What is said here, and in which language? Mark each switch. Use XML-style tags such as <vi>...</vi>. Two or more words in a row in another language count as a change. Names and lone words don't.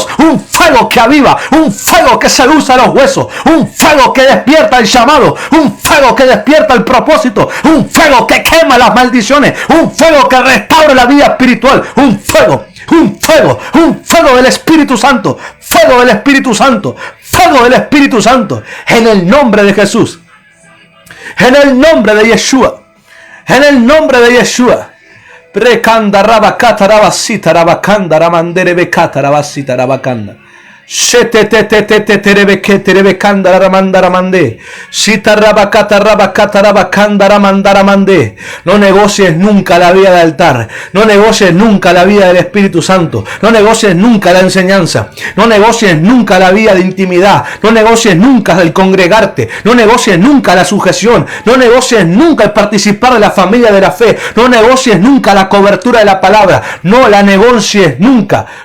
<es>Un fuego que aviva, un fuego que seduce a los huesos, un fuego que despierta el llamado, un fuego que despierta el propósito, un fuego que quema las maldiciones, un fuego que restaura la vida espiritual. Un fuego del Espíritu Santo, fuego del Espíritu Santo, fuego del Espíritu Santo, en el nombre de Jesús, en el nombre de Yeshua, en el nombre de Yeshua. Prekanda rabakata rabasita rabakanda ramandere bekata rabasita rabakanda. No negocies nunca la vida del altar, no negocies nunca la vida del Espíritu Santo, no negocies nunca la enseñanza, no negocies nunca la vida de intimidad, no negocies nunca el congregarte, no negocies nunca la sujeción, no negocies nunca el participar de la familia de la fe, no negocies nunca la cobertura de la palabra, no la negocies nunca,</es>